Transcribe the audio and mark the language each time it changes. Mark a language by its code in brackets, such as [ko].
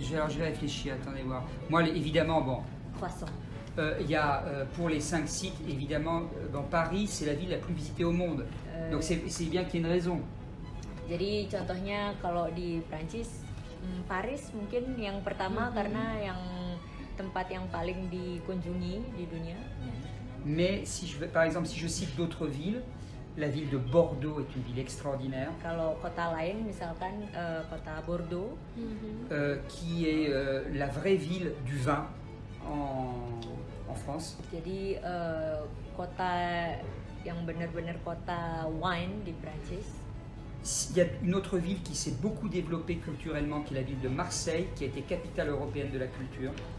[fr] Je vais réfléchir, attendez voir. Moi, évidemment, bon, Croissant. il y a pour les 5 sites, évidemment, Paris, c'est la ville la plus visitée au monde. Donc c'est bien qu'il y ait une raison. [id] Jadi contohnya kalau di Prancis, Paris mungkin yang pertama karena yang tempat yang paling dikunjungi di dunia. [fr] Mais par exemple, si je cite d'autres villes, la ville de Bordeaux est une ville extraordinaire, [id] Kalau kota lain misalkan kota Bordeaux, [fr] qui est la vraie ville du vin en France. [id] jadi kota yang benar-benar kota wine di Prancis. [fr] Il y a une autre ville qui s'est beaucoup développée culturellement, qui est la ville de Marseille, qui a été capitale européenne de la culture.